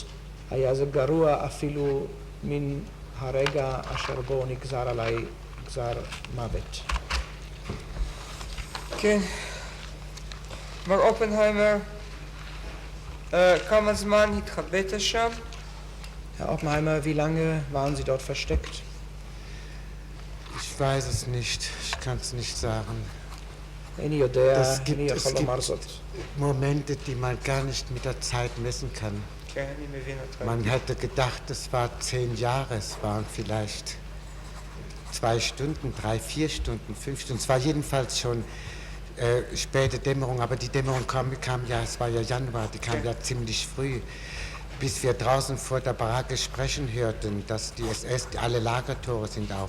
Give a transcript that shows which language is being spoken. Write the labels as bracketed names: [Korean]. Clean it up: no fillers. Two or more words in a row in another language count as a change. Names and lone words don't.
[Hebrew] היה זה גרוע אפילו מן הרגע אשר בו נגזר עליי גזר מוות. כן, מר אופנהיימר, כמה זמן התחבאת שם? [German] Herr Oppenheimer, wie lange waren Sie dort versteckt? Ich weiß es nicht, ich kann es nicht sagen. [Hebrew] איני יודע, [German] Es [Hebrew] איני [German] gibt [Hebrew] יכול לומר זאת. [German] Momente, die man gar nicht mit der Zeit messen kann. [Hebrew] כן, אני מבין אותך. [German] Man hätte gedacht, es war 10 Jahre, es waren vielleicht 2 Stunden, 3, 4 Stunden, 5 Stunden. Es war jedenfalls schon späte Dämmerung, aber die Dämmerung kam ja, es war ja Januar, die kam ja ziemlich früh. Bis wir draußen vor der Baracke sprechen hörten, dass die SS, alle Lagertore sind auf.